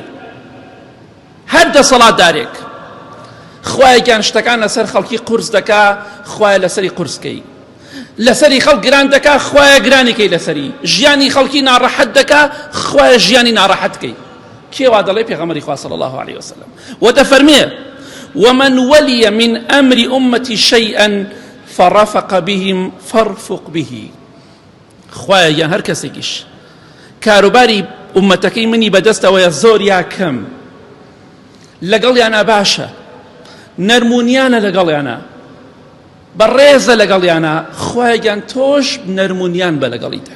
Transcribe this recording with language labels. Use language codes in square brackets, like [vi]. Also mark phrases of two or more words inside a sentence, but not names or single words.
[ckb] هەر دەسەڵاتدارێک خوای گیان شتەکان لەسەر خەڵکی قورس دەکا، خوای لەسەری قورسکەی، لەسەری خەڵک گران دەکا، خوای گرانیکەی لەسەری، ژیانی خەڵکی ناڕەحەت دەکا، خوای ژیانی ناڕەحەتکەی. کێوا دەڵێ؟ پێغەمبەری خوا [ar] صلی الله عليه وسلم. وتەفەرمێ: ومن ولي من أمر أمتي شيئا فرفق بهم فارفق به. [ckb] خوای گیان هەر کەسێکیش کاروباری ئومەتەکەی منی بەدەستەوەیە، زۆر یا کەم، لەگەڵیانە باشە، نەرمونیانە لەگەڵیانە، بەڕێزە لەگەڵیانە، خوای گیان تۆش نەرمونیان بە لەگەڵیتە.